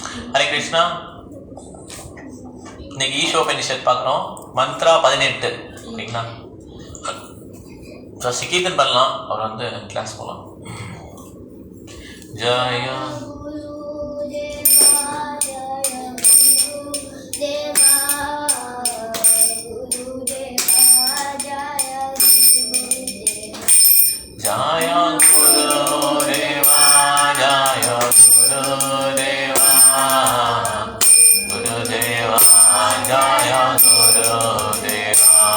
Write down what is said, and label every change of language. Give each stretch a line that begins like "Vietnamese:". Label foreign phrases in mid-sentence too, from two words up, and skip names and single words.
Tamil: ஹரே கிருஷ்ணா. இன்னைக்கு ஈஷோபனிஷத் பார்க்குறோம். மந்த்ரா 18 சரிங்களா? கீர்த்தன் பண்ணலாம், அவர் கிளாஸ் போகலாம்.
Sanskrit: जया जय गुरु देव, जय गुरु देव, गुरु देव, जय गुरु देव.